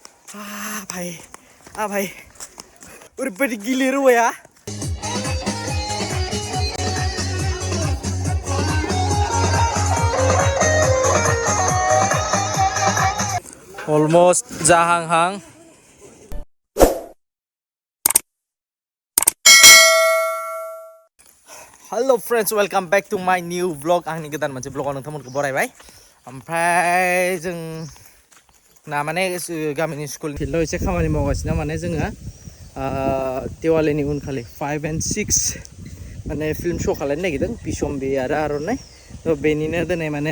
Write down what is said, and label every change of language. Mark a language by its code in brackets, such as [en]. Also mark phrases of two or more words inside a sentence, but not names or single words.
[brx] भाई भाई ओरैबायदि गिलिर औवाया almost जाहांहां [en] Hello friends, welcome back to my new vlog. [brx] आंनि गोदान मोनसे vlog आव नोंथांमोनखौ बरायबाय। ओमफ्राय जों ना माने गामिनि स्कुल फिल्डआव एसे खामानि मावगासिनो माने जोङो दिवालीनि उनखालि 5 and 6 माने [en] film show [brx] खालामनो नागिरदों बिशम्बि आरो आर'नाइ थ' बेनिनो दिनै माने